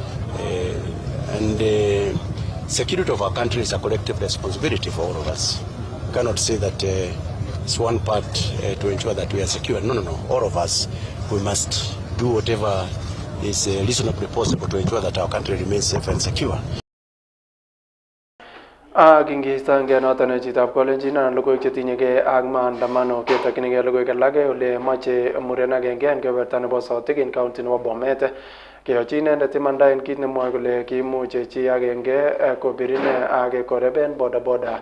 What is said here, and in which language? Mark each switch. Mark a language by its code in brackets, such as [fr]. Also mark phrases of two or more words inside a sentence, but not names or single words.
[en] And security of our country is a collective responsibility for all of us. We cannot say that it's one part to ensure that we are secure. No. All of us, we must do whatever is reasonably possible to ensure that our country remains safe and secure. [kln] Kingistange noton chitab kolenjin anan logoiwek chetinyegei ak maandamano ketokyinigei logoiwek alak ole moche muren agenge en kebeberta nebo Sotik en county nebo Bomet keyochi inendet imanda en kit nemwoe kole kiimuch chi agenge kobir ine ak koreben bodaboda.